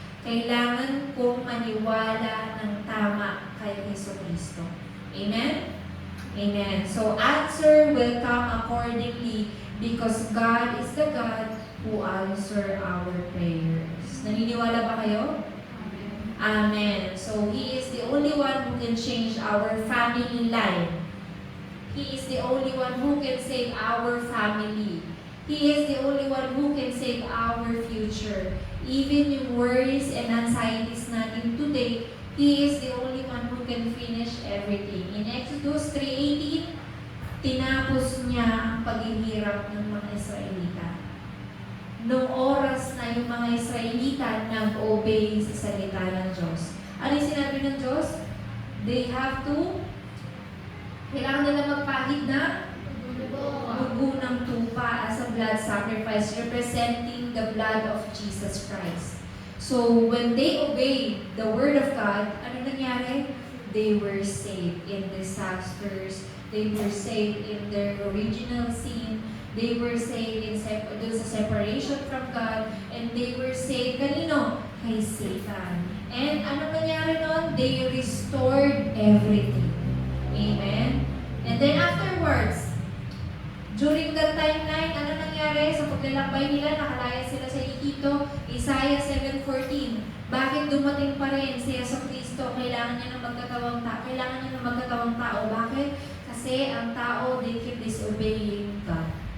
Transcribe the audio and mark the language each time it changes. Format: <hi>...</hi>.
<tl>Kailangan kong maniwala ng tama kay Yesu Kristo. Amen? Amen.</tl> <en>So, answer will come accordingly because God is the God who answer our prayers.</en> <tl>Naniniwala ba kayo?</tl> <en>Amen. So, He is the only one who can change our family life. He is the only one who can save our family. He is the only one who can save our future. Even yung worries and anxieties natin today, He is the only one who can finish everything.</en> <tl>In Exodus 3:18, tinapos niya ang paghihirap ng mga Israelita. Noong oras na yung mga Israelita nag-obey sa salita ng Diyos. Ano yung sinabi ng Diyos?</tl> <en>They have to,</en> <tl>kailangan nila magpahid na dugo ng tupa</tl> <en>as a blood sacrifice representing the blood of Jesus Christ. So, when they obeyed the Word of God,</en> <tl>ano nangyari?</tl> <en>They were saved in disasters. They were saved in their original sin. They were saved in separation from God. And they were saved,</en> <tl>kanino? Kay Satan.</tl> <en>And</en> <tl>ano nangyari nun?</tl> <en>They restored everything. Amen? And then afterwards, during that timeline,</en> <tl>ano nangyari? Sa paglalakbay nila, nakalaya sila sa Egypto, Isaiah 7:14. Bakit dumating pa rin si Yesu Kristo? Kailangan niya ng magkatawang tao. Bakit? Kasi ang tao,</tl> <en>they keep disobeying God.</en>